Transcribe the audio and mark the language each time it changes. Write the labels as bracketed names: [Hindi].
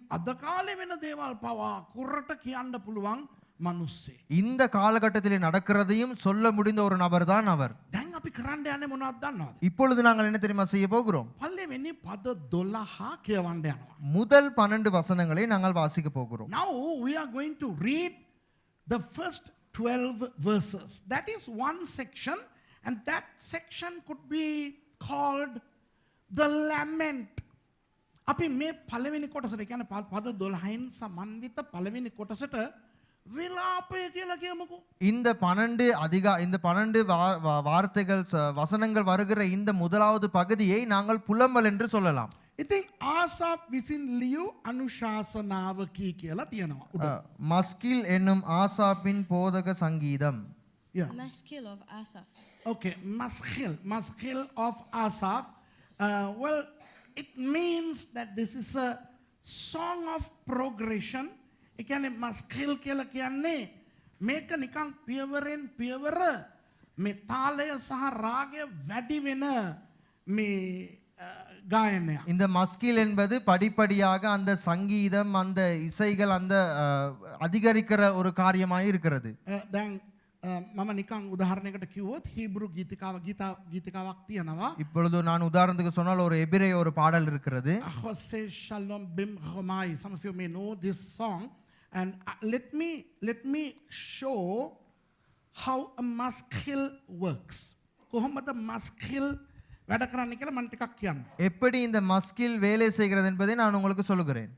[Sinhala] අද කාලේ වෙන දේවල් පවා කුරට කියන්න පුළුවන් මිනිස්සෙක්. [Tamil] இந்த காலகட்டத்திலே நடக்கிறதையும் சொல்ல முடிந்த ஒரு நபர் தான் அவர். [Sinhala] දැන් අපි කරන්න යන්නේ මොනවද දන්නවද? [Tamil] இப்பொழுது நாங்கள் என்ன தெரியுமா செய்ய போகிறோம்? [Sinhala] පළවෙනි පද 12 කියවන්න යනවා. [Tamil] முதல் 12 வசனங்களை நாங்கள் வாசிக்க போகிறோம். [English] Now we are going to read the first 12 verses. That is one section, and that section could be called the lament. [Sinhala] අපි මේ පළවෙනි කොටසට කියන්නේ පද 12න් සමන්විත පළවෙනි කොටසට විලාපය කියලා කියමුකෝ. [Tamil] இந்த 12 வார்த்தைகள் வசனங்கள் வருகிற இந்த முதலாவது பகுதியை நாங்கள் புலம்பல் என்று சொல்லலாம். [Sinhala] ඉතින් ආසාප් විසින් ලියූ අනුශාසනාව කියලා තියෙනවා. [Tamil] மஸ்கில் என்னும் ஆசாப்பின் போதக சங்கீதம். [English] Maskil of Asaph. Okay, Maskil of Asaph. Well, it means that this is a song of progression. [Sinhala] ඒ කියන්නේ මස්කිල් කියලා කියන්නේ මේක නිකන් පියවරෙන් පියවර මේ තාලය සහ රාගය වැඩි වෙන මේ ගායනය. [Tamil] இந்த மஸ்கில் என்பது படிப்படியாக அந்த சங்கீதம் அந்த இசைகள் அந்த அதிகரிக்கிற ஒரு காரியமாய் இருக்கிறது. [Sinhala] දැන් මම නිකන් උදාහරණයකට කිව්වොත් හීබ්‍රු ගීතිකාවක් තියෙනවා. [Tamil] இப்பொழுது நான் உதாரணத்துக்கு சொன்னால் ஒரு எபிரேய ஒரு பாடல் இருக்கிறது. [Hebrew] Ahose shalom bim romai. [English] Some of you may know this song, and let me show how a maskil works. [Sinhala] කොහොමද maskil වැඩ කරන්නේ කියලා මම ටිකක් කියන්න. [Tamil] எப்படி இந்த மஸ்கில் வேலை செய்கிறது என்பதை நான் உங்களுக்கு சொல்லுகிறேன்.